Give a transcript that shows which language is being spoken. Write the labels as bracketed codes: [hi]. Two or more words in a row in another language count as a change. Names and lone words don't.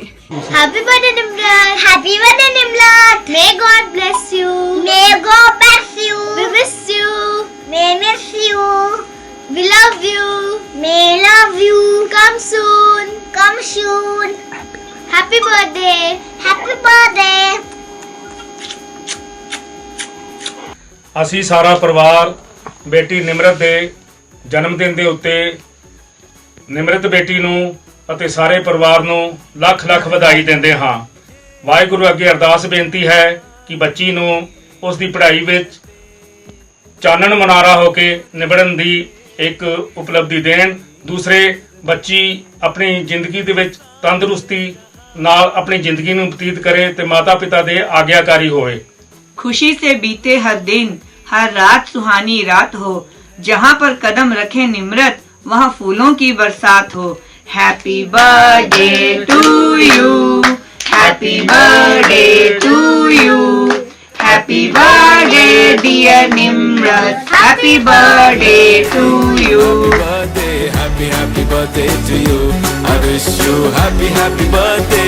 [en] Happy birthday, Nimrat. Happy birthday, Nimrat. May God bless you. May God bless you. We miss you. May miss you. We love you. May love you. Come soon. Come soon. Happy birthday. Happy birthday. [pa] ਅਸੀਂ ਸਾਰਾ ਪਰਿਵਾਰ ਬੇਟੀ ਨਿਮਰਤ ਦੇ ਜਨਮ ਦਿਨ ਦੇ ਉੱਤੇ ਨਿਮਰਤ ਬੇਟੀ ਨੂੰ ਅਤੇ ਸਾਰੇ ਪਰਿਵਾਰ ਨੂੰ ਲੱਖ ਲੱਖ ਵਧਾਈ ਦਿੰਦੇ ਹਾਂ। ਵਾਹਿਗੁਰੂ ਅੱਗੇ ਅਰਦਾਸ ਬੇਨਤੀ ਹੈ ਕਿ ਬੱਚੀ ਨੂੰ ਉਸ ਦੀ ਪੜ੍ਹਾਈ ਵਿੱਚ ਚਾਨਣ ਮਨਾਰਾ ਹੋ ਕੇ ਨਿਬੜਨ ਦੀ ਇੱਕ ਉਪਲਬਧੀ ਦੇਣ। ਦੂਸਰੇ ਬੱਚੀ ਆਪਣੀ ਜ਼ਿੰਦਗੀ ਦੇ ਵਿੱਚ ਤੰਦਰੁਸਤੀ ਨਾਲ ਆਪਣੀ ਜ਼ਿੰਦਗੀ ਨੂੰ ਬਤੀਤ ਕਰੇ ਤੇ ਮਾਤਾ ਪਿਤਾ ਦੇ ਆਗਿਆਕਾਰੀ ਹੋਵੇ। [hi] खुशी से बीते हर दिन, हर रात सुहानी रात हो, जहाँ पर कदम रखे निम्रत वहाँ फूलों की बरसात हो। [en] Happy birthday to you, happy birthday to you, happy birthday dear Nimrat, happy birthday to you. Happy happy birthday to you. I wish you happy happy birthday.